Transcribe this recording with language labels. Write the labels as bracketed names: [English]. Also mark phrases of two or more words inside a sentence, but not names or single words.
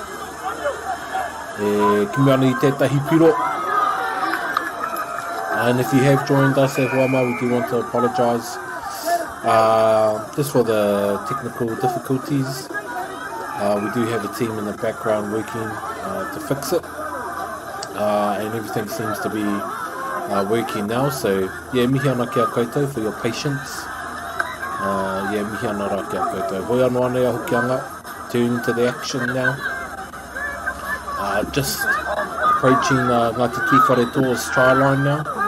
[Māori] Ki mea ana I tētahi piro. [English] And if you have joined us at Huama, we do want to apologise just for the technical difficulties. We do have a team in the background working to fix it, and everything seems to be working now. So yeah, [Māori] mihi ana kia koutou [English] for your patience. Yeah, [Māori] mihi ana rā kia koutou. Hoi anō anei a hokianga, [English] turn to the action now. Just approaching Ngāti Tuwharetoa's try line now.